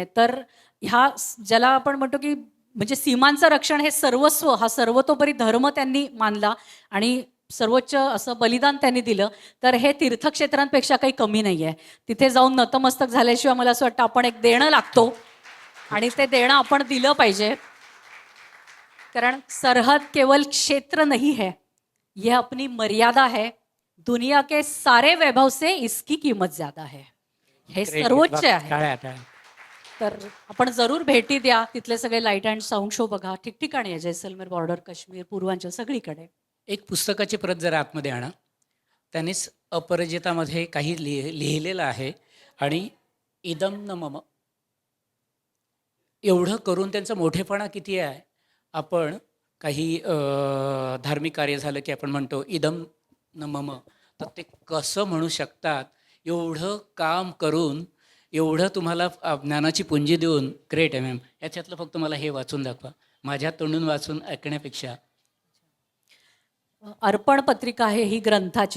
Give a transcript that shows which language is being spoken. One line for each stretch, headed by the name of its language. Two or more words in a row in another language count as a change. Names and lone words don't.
Marathi: तर ह्या ज्याला आपण म्हणतो की म्हणजे सीमांचं रक्षण हे सर्वस्व, हा सर्वतोपरी धर्म त्यांनी मानला आणि सर्वोच्च असं बलिदान त्यांनी दिलं. तर हे तीर्थक्षेत्रांपेक्षा काही कमी नाही आहे. तिथे जाऊन नतमस्तक झाल्याशिवाय मला असं वाटतं आपण एक देणं लागतो आणि ते देणं आपण दिलं पाहिजे.
Hindi: कारण सरहद केवल क्षेत्र नहीं है, यह अपनी मर्यादा है, दुनिया के सारे वैभव से इसकी कीमत ज्यादा है.
Marathi: हे
English: Great.
Marathi: सर्वोच्च आहे. टाळ्या टाळ्या. तर आपण जरूर भेटी द्या. तिथले सगळे
English: light and sound show
Marathi: बघा. ठिकठिकाणी आहे, जैसलमेर बॉर्डर, काश्मीर, पूर्वांचल, सगळीकडे. एक पुस्तकाची प्रत जरा आतमध्ये आणा. त्यांनीच अपरिजितामध्ये काही लिहिलेलं आहे आणि
Sanskrit: इदम न मम
Marathi: एवढं करून त्यांचा मोठेपणा किती आहे. आपण काही धार्मिक कार्य झालं की आपण म्हणतो
Sanskrit: इदम न मम,
Marathi: तर ते कसं म्हणू शकतात. एवढं काम करून, एवढं तुम्हाला ज्ञानाची पुंजी देऊन. ग्रेट आहे मॅम. याच्यातलं फक्त मला हे वाचून दाखवा. माझ्या तोंडून वाचून ऐकण्यापेक्षा. अर्पण पत्रिका आहे ही ग्रंथाची.